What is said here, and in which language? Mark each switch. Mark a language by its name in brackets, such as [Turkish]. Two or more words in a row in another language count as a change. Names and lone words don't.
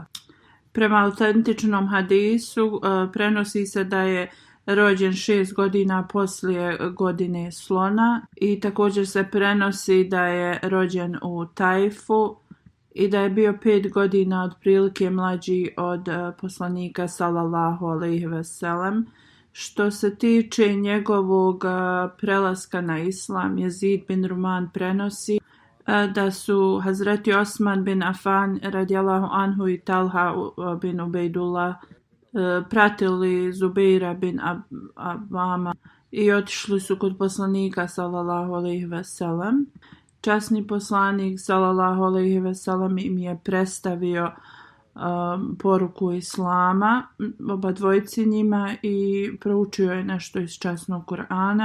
[Bosnian] Prema autentičnom hadisu prenosi se da je rođen 6 godina poslije godine slona i također se prenosi da je rođen u Tajfu i da je bio 5 godina otprilike mlađi od poslanika [Arabic] صلى الله عليه وسلم. [Bosnian] Što se tiče njegovog prelaska na islam, Yazid bin Ruman prenosi da su Hazreti Osman bin Affan [Arabic] رضي الله عنه [Bosnian] i Talha bin Ubejdullah pratili Zubeira bin Avama i otišli su kod poslanika [Arabic] صلى الله عليه وسلم. [Bosnian] Časni poslanik [Arabic] صلى الله عليه وسلم [Bosnian] im je predstavio poruku islama, oba dvojici njima, i proučio je nešto iz časnog Kur'ana.